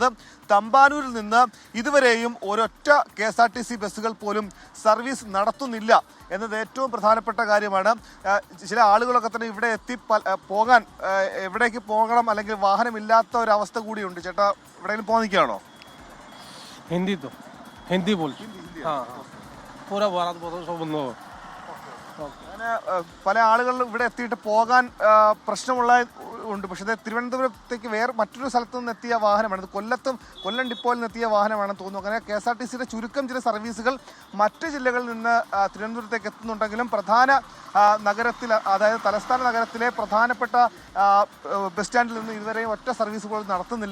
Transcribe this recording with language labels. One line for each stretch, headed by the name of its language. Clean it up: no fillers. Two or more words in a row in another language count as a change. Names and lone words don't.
Malayalam: തമ്പാനൂരിൽ നിന്ന് ഇതുവരെയും ഒരൊറ്റ KSRTC ബസ്സുകൾ പോലും സർവീസ് നടത്തുന്നില്ല എന്നത് ഏറ്റവും പ്രധാനപ്പെട്ട കാര്യമാണ്. ചില ആളുകളൊക്കെ തന്നെ ഇവിടെ എത്തി പോകാൻ, എവിടേക്ക് പോകണം അല്ലെങ്കിൽ വാഹനമില്ലാത്ത ഒരവസ്ഥ കൂടിയുണ്ട്. ചേട്ടാ, എവിടെയെങ്കിലും പോകാൻ നിൽക്കുകയാണോ?
Hindi: हिंदी बोल हाँ पूरा भारत सब बंद हो.
Malayalam: അങ്ങനെ പല ആളുകളും ഇവിടെ എത്തിയിട്ട് പോകാൻ പ്രശ്നമുള്ള ഉണ്ട്. പക്ഷേ തിരുവനന്തപുരത്തേക്ക് വേറെ മറ്റൊരു സ്ഥലത്തു നിന്ന് എത്തിയ വാഹനമാണ്. കൊല്ലം ഡിപ്പോയിൽ നിന്ന് എത്തിയ വാഹനമാണെന്ന് തോന്നുന്നു. അങ്ങനെ KSRTCയുടെ ചുരുക്കം ചില സർവീസുകൾ മറ്റ് ജില്ലകളിൽ നിന്ന് തിരുവനന്തപുരത്തേക്ക് എത്തുന്നുണ്ടെങ്കിലും പ്രധാന നഗരത്തിൽ, അതായത് തലസ്ഥാന നഗരത്തിലെ പ്രധാനപ്പെട്ട ബസ് സ്റ്റാൻഡിൽ നിന്ന് ഇതുവരെയും ഒറ്റ സർവീസുകൾ നടത്തുന്നില്ല.